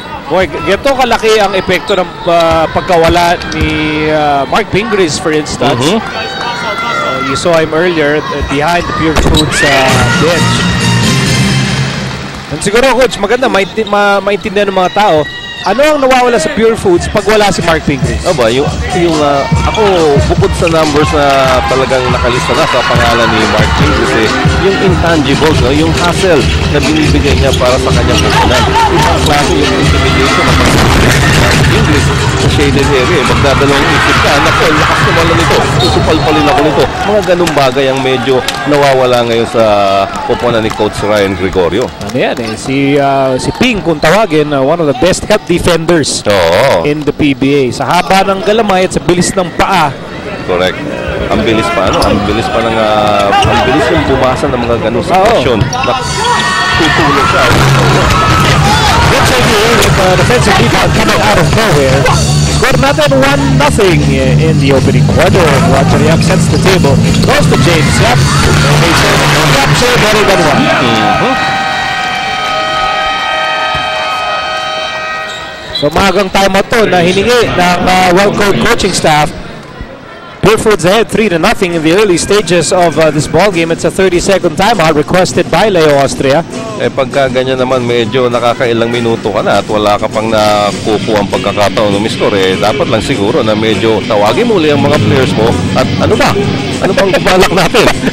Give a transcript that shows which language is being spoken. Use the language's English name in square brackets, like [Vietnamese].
[Filipino] Boy, ganito kalaki ang epekto ng pagkawala ni Mark Pingris, [English] for instance. You saw him earlier behind the Purefoods bench. [Filipino] And siguro, Coach, maganda maintindihan ng mga tao, ano ang nawawala sa Purefoods pag wala si Mark Pingris? Aba, ako, bukod sa numbers na talagang nakalista na sa pangalan ni Mark Pingris, yung intangibles, yung hustle na binibigay niya para sa kanyang pupunan. Ibang klase yung intimidation na Pingris sa shaded area. Magdadalawang isip ka, naku, lakas naman na nito, susupalpalin ako nito. Mga ganung bagay ang medyo nawawala ngayon sa pupunan ni Coach Ryan Gregorio. Ano yan si Ping, kung tawagin, [English] one of the best help defenders in the PBA. [Filipino] Sa haba ng galamay at sa bilis ng paa. [English] Correct. [Filipino] Ang bilis pa, ang bilis pa ng ang bilis yung bumasa ng mga ganung sitwasyon. Tutulong siya. [English] Good save here with defensive rebound coming out of nowhere. Score natin 1-0 in the opening quarter. Roger Yap sets the table. Goes to James Yap. Yap save better than one. [Filipino] So magang timeout to na hiningi ng Wellcoat coaching staff. [English] Purefoods ahead 3-0 in the early stages of this ball game. It's a 30-second timeout requested by Leo Austria. [Filipino] Pagka ganyan naman medyo nakakailang minuto ka na at wala ka pang nakukuha ang pagkakataon umiscore, dapat lang siguro na medyo tawagin muli ang mga players mo at ano bang balak natin?